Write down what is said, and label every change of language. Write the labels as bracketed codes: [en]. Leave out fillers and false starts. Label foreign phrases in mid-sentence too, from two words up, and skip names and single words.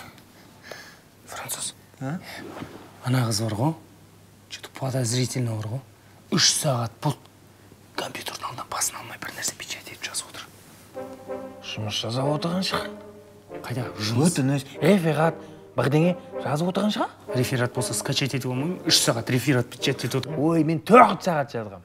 [kk] Француз. Ана қыз бар ғой, [ru] что-то подозрительно [kk] бар ғой. 3 сағат бұл компьютердің алдынан басын алмай бір нәрсе печать етіп жазып отыр. Жұмыс жазып отырған шығар. Қайда? Жұмыс? Өтініш, реферат, бірдеңе жазып отырған шығар. Реферат болса скачать етіп алмаймын. 3 сағат реферат печать етіп отыр. Ой, мен 4 сағат жазғам.